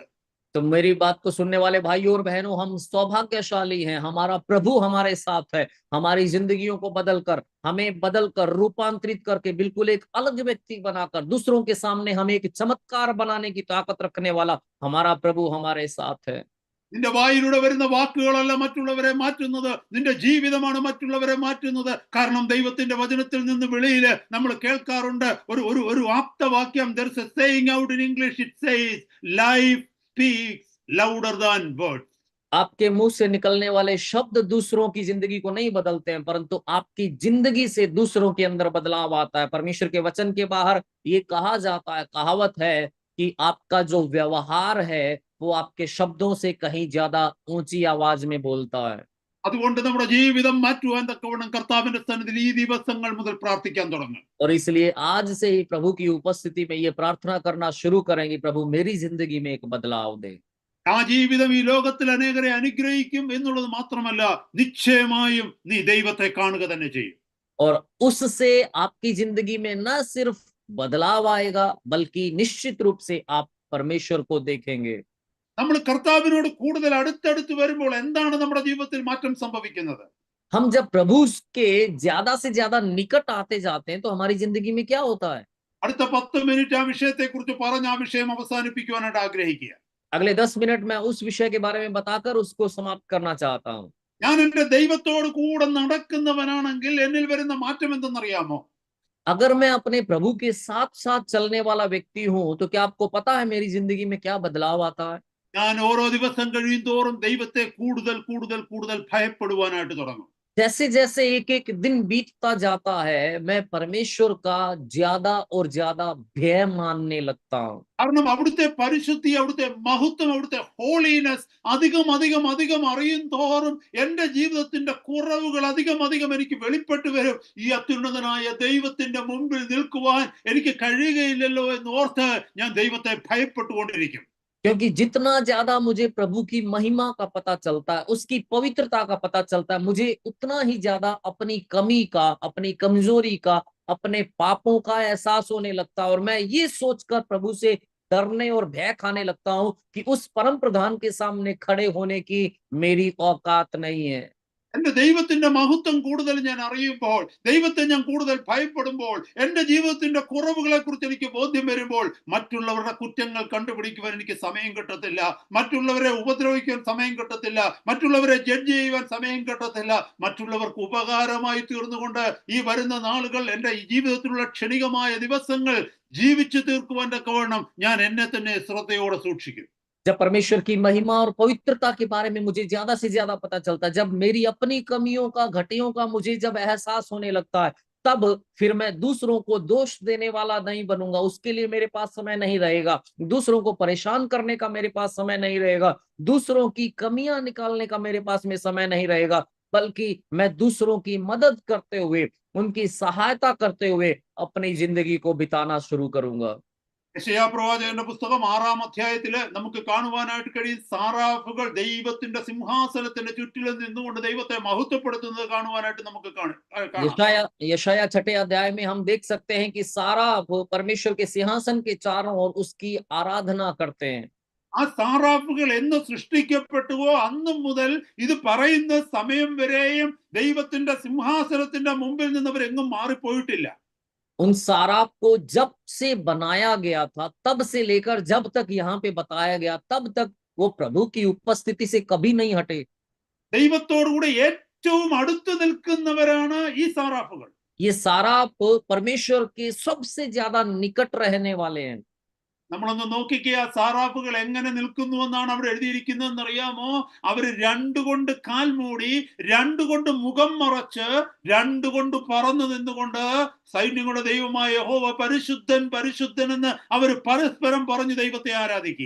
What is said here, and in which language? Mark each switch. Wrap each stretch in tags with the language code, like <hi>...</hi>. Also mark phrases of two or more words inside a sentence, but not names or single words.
<hi>तो मेरी बात को सुनने वाले भाइयों और बहनों, हम सौभाग्यशाली हैं, हमारा प्रभु हमारे साथ है। हमारी जिंदगियों को हमें बदलकर रूपांतरित करके बिल्कुल एक अलग व्यक्ति बनाकर दूसरों के सामने हमें एक चमत्कार बनाने की ताकत रखने वाला हमारा प्रभु हमारे साथ है।</hi> <ml>നിന്റെ വായിലൂടെ വരുന്ന വാക്കുകളല്ല മറ്റുള്ളവരെ മാറ്റുന്നത്, നിന്റെ ജീവിതമാണ് മറ്റുള്ളവരെ മാറ്റുന്നത്. കാരണം ദൈവത്തിന്റെ വചനത്തിൽ നിന്ന് വെളിയില് നമ്മൾ കേൾക്കാറുണ്ട് ഒരു ആപ്തവാക്യം.</ml> <en>there is a saying out in English, it says life speaks louder than words.</en> <hi>आपके मुंह से निकलने वाले शब्द दूसरों की जिंदगी को नहीं बदलते हैं, परंतु आपकी जिंदगी से दूसरों के अंदर बदलाव आता है। परमेश्वर के वचन के बाहर ये कहा जाता है, कहावत है कि आपका जो व्यवहार है वो आपके शब्दों से कहीं ज्यादा ऊंची आवाज में बोलता है।</hi> <ml>അതുകൊണ്ട് നമ്മുടെ ജീവിതം മാറ്റുവാൻ തക്കവണ്ണം കർത്താവിന്റെ സന്നിധിയിൽ ഈ ദിവസങ്ങൾ മുതൽ പ്രാർത്ഥിക്കാൻ തുടങ്ങും.</ml> <hi>और इसलिए आज से ही प्रभु की उपस्थिति में ये प्रार्थना करना शुरू करेंगे, प्रभु मेरी जिंदगी में एक बदलाव दे।</hi> <ml>ആ ജീവിതം ഈ ലോകത്തിൽ അനേകരെ അനുഗ്രഹിക്കും എന്നുള്ളത് മാത്രമല്ല, നിശ്ചയമായും നീ ദൈവത്തെ കാണുക തന്നെ ചെയ്യും.</ml> <hi>और उससे आपकी जिंदगी में न सिर्फ बदलाव आएगा, बल्कि निश्चित रूप से आप परमेश्वर को देखेंगे।</hi> <ml>നമ്മൾ കർത്താവിനോട് കൂടുതൽ അടുത്തടുത്ത് വരുമ്പോൾ എന്താണ് നമ്മുടെ ജീവിതത്തിൽ മാറ്റം സംഭവിക്കുന്നത്?</ml> <hi>हम जब प्रभु के ज्यादा से ज्यादा निकट आते जाते हैं तो हमारी जिंदगी में क्या होता है?</hi> <ml>അടുത്ത 10 മിനിറ്റ് ആ വിഷയത്തെ കുറിച്ച് പറഞ്ഞ് ആ വിഷയം അവസാനിപ്പിക്കുവാനായിട്ട് ആഗ്രഹിക്കുക.</ml> <hi>अगले 10 मिनट में उस विषय के बारे में बताकर उसको समाप्त करना चाहता हूँ।</hi> <ml>ഞാൻ എന്റെ ദൈവത്തോട് കൂടെ നടക്കുന്നവനാണെങ്കിൽ എന്നിൽ വരുന്ന മാറ്റം എന്തെന്നറിയാമോ?</ml> <hi>अगर मैं अपने प्रभु के साथ साथ चलने वाला व्यक्ति हूँ, तो क्या आपको पता है मेरी जिंदगी में क्या बदलाव आता है?</hi> <ml>ഞാൻ ഓരോ ദിവസം കഴിയും തോറും ദൈവത്തെ കൂടുതൽ കൂടുതൽ കൂടുതൽ ഭയപ്പെടുവാനായിട്ട് തുടങ്ങും.</ml> <hi>जैसे जैसे एक एक दिन बीतता जाता है, मैं परमेश्वर का ज्यादा और ज्यादा भय मानने लगता हूँ।</hi> <ml>കാരണം അവിടുത്തെ പരിശുദ്ധി, അവിടുത്തെ മഹത്വം, അവിടുത്തെ ഹോളിനെസ് അധികം അധികം അധികം അറിയും തോറും എന്റെ ജീവിതത്തിന്റെ കുറവുകൾ അധികം അധികം എനിക്ക് വെളിപ്പെട്ടു വരും. ഈ അത്യുന്നതനായ ദൈവത്തിന്റെ മുമ്പിൽ നിൽക്കുവാൻ എനിക്ക് കഴിയുകയില്ലല്ലോ എന്ന് ഓർത്ത് ഞാൻ ദൈവത്തെ ഭയപ്പെട്ടുകൊണ്ടിരിക്കും.</ml> <hi>क्योंकि जितना ज्यादा मुझे प्रभु की महिमा का पता चलता है, उसकी पवित्रता का पता चलता है, मुझे उतना ही ज्यादा अपनी कमी का, अपनी कमजोरी का, अपने पापों का एहसास होने लगता है। और मैं ये सोचकर प्रभु से डरने और भय खाने लगता हूँ कि उस परम प्रधान के सामने खड़े होने की मेरी औकात नहीं है।</hi> <ml>എന്റെ ദൈവത്തിന്റെ മഹത്വം കൂടുതൽ ഞാൻ അറിയുമ്പോൾ, ദൈവത്തെ ഞാൻ കൂടുതൽ ഭയപ്പെടുമ്പോൾ, എന്റെ ജീവിതത്തിന്റെ കുറവുകളെ കുറിച്ച് എനിക്ക് ബോധ്യം വരുമ്പോൾ, മറ്റുള്ളവരുടെ കുറ്റങ്ങൾ കണ്ടുപിടിക്കുവാൻ എനിക്ക് സമയം കിട്ടത്തില്ല, മറ്റുള്ളവരെ ഉപദ്രവിക്കാൻ സമയം കിട്ടത്തില്ല, മറ്റുള്ളവരെ ജഡ്ജ് ചെയ്യുവാൻ സമയം കിട്ടത്തില്ല. മറ്റുള്ളവർക്ക് ഉപകാരമായി തീർന്നുകൊണ്ട് ഈ വരുന്ന നാളുകൾ, എന്റെ ജീവിതത്തിലുള്ള ക്ഷണികമായ ദിവസങ്ങൾ ജീവിച്ചു തീർക്കുവാൻ തക്കവണ്ണം ഞാൻ എന്നെ തന്നെ ശ്രദ്ധയോടെ സൂക്ഷിക്കും.</ml> <hi>जब परमेश्वर की महिमा और पवित्रता के बारे में मुझे ज्यादा से ज्यादा पता चलता है, जब मेरी अपनी कमियों का, घटियों का मुझे जब एहसास होने लगता है, तब फिर मैं दूसरों को दोष देने वाला नहीं बनूंगा। उसके लिए मेरे पास समय नहीं रहेगा, दूसरों को परेशान करने का मेरे पास समय नहीं रहेगा, दूसरों की कमियां निकालने का मेरे पास में समय नहीं रहेगा, बल्कि मैं दूसरों की मदद करते हुए, उनकी सहायता करते हुए अपनी जिंदगी को बिताना शुरू करूंगा।</hi> <ml>യെശയ്യാ പ്രവാചകന്റെ പുസ്തകം 6-ാം അധ്യായത്തില് നമുക്ക് കാണുവാനായിട്ട് കഴിയും, സാറാഫുകൾ ദൈവത്തിന്റെ സിംഹാസനത്തിന്റെ ചുറ്റിലും നിന്നുകൊണ്ട് ദൈവത്തെ മഹത്വപ്പെടുത്തുന്നത് കാണുവാനായിട്ട് നമുക്ക് കാണാം.</ml> <hi>यशाया 6 अध्याय में हम देख सकते हैं कि सारा वो परमेश्वर के सिंहासन के चारों ओर उसकी आराधना करते हैं।</hi> <ml>ആ സാറാഫുകൾ എന്ന് സൃഷ്ടിക്കപ്പെട്ടുവോ അന്നു മുതൽ ഇത് പറയുന്ന സമയം വരെയും ദൈവത്തിന്റെ സിംഹാസനത്തിന്റെ മുമ്പിൽ നിന്നവരെങ്ങും മാറിപ്പോയിട്ടില്ല.</ml> <hi>उन साराप को जब से बनाया गया था तब से लेकर जब तक यहाँ पे बताया गया तब तक वो प्रभु की उपस्थिति से कभी नहीं हटे।</hi> <ml>ദൈവത്തോടു കൂടെ ഏറ്റവും അടുത്ത് നിൽക്കുന്നവരാണ് ഈ സാറാഫുകൾ.</ml> <hi>ये साराप परमेश्वर के सबसे ज्यादा निकट रहने वाले हैं।</hi> <ml>നമ്മളൊന്ന് നോക്കിക്കുക, സാറാഫുകൾ എങ്ങനെ നിൽക്കുന്നു എന്നാണ് അവിടെ എഴുതിയിരിക്കുന്നതെന്ന് അറിയാമോ? അവര് രണ്ടുകൊണ്ട് കാൽ മൂടി, രണ്ടുകൊണ്ട് മുഖം മറച്ച്, രണ്ടുകൊണ്ട് പറന്നു നിന്നുകൊണ്ട് സൈന്യങ്ങളുടെ ദൈവമായ യഹോവ പരിശുദ്ധൻ പരിശുദ്ധൻ എന്ന് അവർ പരസ്പരം പറഞ്ഞു ദൈവത്തെ ആരാധിക്കുക.</ml>